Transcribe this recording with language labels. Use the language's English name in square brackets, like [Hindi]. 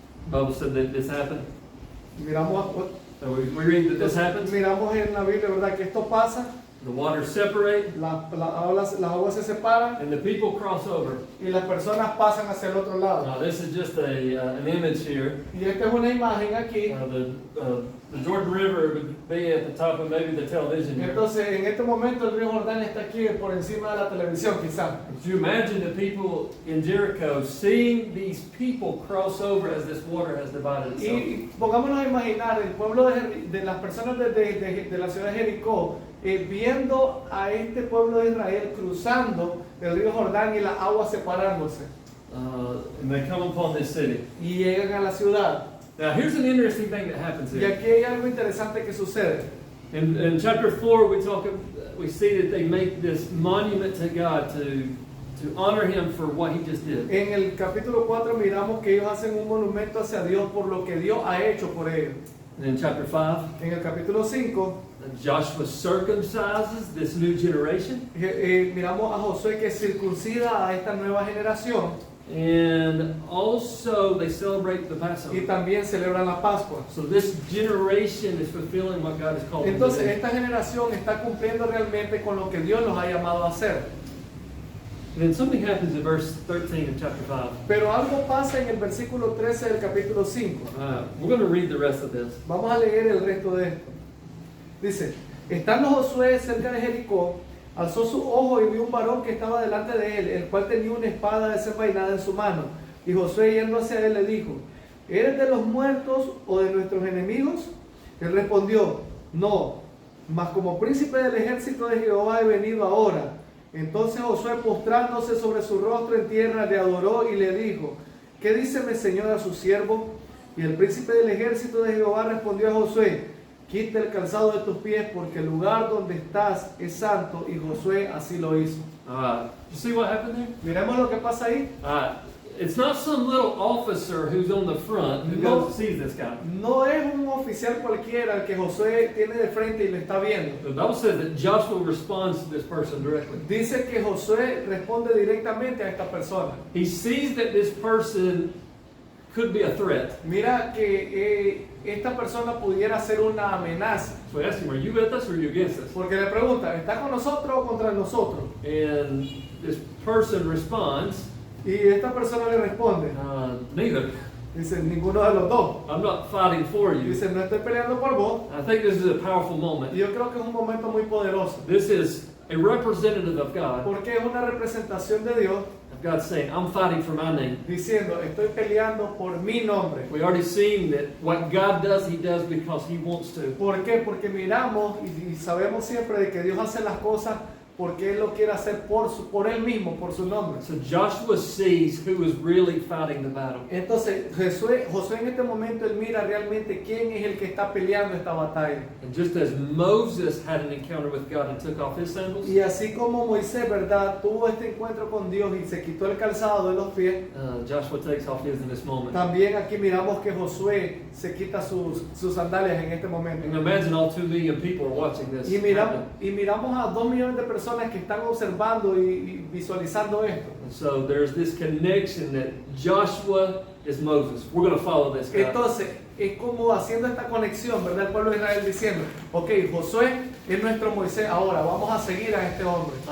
[English] The Bible said that this happened. [Spanish] Miramos, [English] So we read that this happened. [Spanish] miramos en la Biblia, ¿verdad?, que esto pasa. [English] the waters separate, [Spanish] las aguas se separan [English] and the people cross over. [Spanish] y las personas pasan hacia el otro lado. [English] Now, this is just an image here. [Spanish] Y esta es una imagen aquí. [English] The Jordan River would be at the top of maybe the television here. [Spanish] Entonces, en este momento el río Jordán está aquí por encima de la televisión, quizás. [English] Could you imagine the people in Jericho seeing these people cross over as this water has divided itself? [Spanish] Y pongámonos a imaginar el pueblo de las personas de la ciudad de Jericó viendo a este pueblo de Israel cruzando el río Jordán y las aguas separándose. [English] And they come upon this city. [Spanish] Y llegan a la ciudad. [English] Now, here's an interesting thing that happens [Spanish] Y [English] here. [Spanish] aquí hay algo interesante que sucede. [English] In chapter 4, we see that they make this monument to God to honor Him for what He just did. [Spanish] En el capítulo 4 miramos que ellos hacen un monumento hacia Dios por lo que Dios ha hecho por ellos. [English] And in chapter 5, [Spanish] En el capítulo 5 [English] Joshua circumcises this new generation. [Spanish] miramos a Josué que circuncida a esta nueva generación [English] And also they celebrate the [Spanish] y [English] Passover. [Spanish] también celebran la Pascua. [English] So this generation is fulfilling what God has called them to [Spanish] Entonces [English] do. [Spanish] esta generación está cumpliendo realmente con lo que Dios los ha llamado a hacer. [English] And then something happens in verse 13 of chapter 5. [Spanish] Pero algo pasa en el versículo 13 del capítulo 5. We're going to read the rest of this. Vamos a leer el resto de esto. Dice, estando Josué cerca de Jericó, alzó su ojo y vio un varón que estaba delante de él, el cual tenía una espada desenvainada en su mano. Y Josué, yendo hacia él, le dijo, ¿eres de los muertos o de nuestros enemigos? Él respondió, no, mas como príncipe del ejército de Jehová he venido ahora. Entonces Josué, postrándose sobre su rostro en tierra, le adoró y le dijo, ¿qué dice mi señor a su siervo? Y el príncipe del ejército de Jehová respondió a Josué, quita el calzado de tus pies, porque el lugar donde estás es santo. Y Josué así lo hizo. [English] You see what happened there? [Spanish] Miremos lo que pasa ahí. [English] It's not some little officer who's on the front who [Spanish] No. [English] goes and sees this guy. [Spanish] No es un oficial cualquiera el que Josué tiene de frente y lo está viendo. [English] The Bible says that Joshua responds to this person directly. [Spanish] Dice que Josué responde directamente a esta persona. [English] He sees that this person could be a threat. [Spanish] Mira que esta persona pudiera ser una amenaza. [English] So he asks him, are you with us or are you against us? [Spanish] Porque le pregunta, ¿está con nosotros o contra nosotros? [English] And this person responds, [Spanish] Y esta persona le responde, [English] neither. [Spanish] dice, ninguno de los dos. [English] I'm not fighting for you. [Spanish] Dice, no estoy peleando por vos. [English] I think this is a powerful [Spanish] Y [English] moment. [Spanish] yo creo que es un momento muy poderoso. [English] This is a representative of God. [Spanish] Porque es una representación de Dios [English] Of God saying, I'm fighting for my name. [Spanish] diciendo, estoy peleando por mi nombre. [English] We already seen that what God does, He does because He wants to. [Spanish] ¿Por qué? Porque miramos y sabemos siempre de que Dios hace las cosas porque Él lo quiere hacer por Él mismo, por su nombre. [English] So Joshua sees who is really fighting the battle. [Spanish] Entonces Josué en este momento él mira realmente quién es el que está peleando esta batalla. [English] And just as Moses had an encounter with God and took off his sandals, [Spanish] Y así como Moisés, ¿verdad? Tuvo este encuentro con Dios y se quitó el calzado de los pies. [English] Joshua takes off his in this moment. [Spanish] También aquí miramos que Josué se quita sus sandalias en este momento. [English] And imagine all 2 million people are watching this. [Spanish] Y [English] happen. [Spanish] miramos a 2 millones de personas que están observando y visualizando esto. [English] And so there's this connection that Joshua is Moses. We're going to follow this guy. [Spanish] Entonces, es como haciendo esta conexión, ¿verdad? El pueblo de Israel diciendo, ok, Josué es nuestro Moisés, ahora vamos a seguir a este hombre.